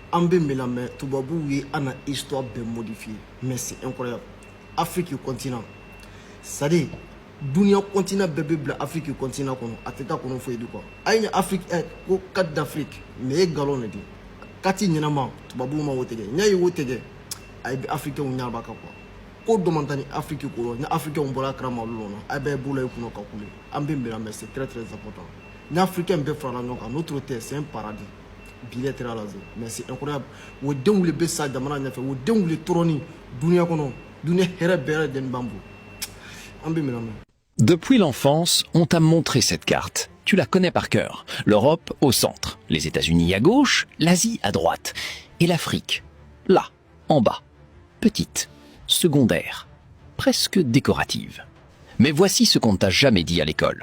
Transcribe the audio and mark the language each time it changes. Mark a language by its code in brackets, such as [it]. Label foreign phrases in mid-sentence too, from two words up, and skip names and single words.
[bm] An bɛ min lamɛn tubabuw ye an na histoire bɛɛ modifié [fr] mais c'est incroyable. [bm] Afrique continent [fr] c'est à dire [bm] dunuya continent bɛɛ bɛ bila Afrique continent kɔnɔ a tɛ taa kɔnɔ foyi di quoi. A ye Afrique ko [fr] carte d'Afrique mais [bm] ye nkalon de di kati ɲɛnama tubabuw ma o tigɛ n y'a ye o tigɛ a ye africain ɲaraba kan quoi. Ko dɔ man taa ni Afrique ko ni africain bɔra kalama olu la a bɛɛ bolo ye kunna ka kule an bɛ min lamɛn [fr] c'est très important. [bm] Ni africain bɛɛ farala ɲɔgɔn kan [fr] notre terre c'est un paradis. Mais c'est incroyable. [bm] O denw le bɛ sa jamana ɲɛfɛ o denw le tɔrɔni dunuya kɔnɔ dunuya hɛrɛ bɛɛ lajɛlen b'an bolo an bɛ min lamɛn. [fr] Depuis l'enfance, on t'a montré cette carte. Tu la connais par cœur. L'Europe au centre, les États-Unis à gauche, l'Asie à droite. Et l'Afrique, là, en bas. Petite, secondaire, presque décorative. Mais voici ce qu'on ne t'a jamais dit à l'école.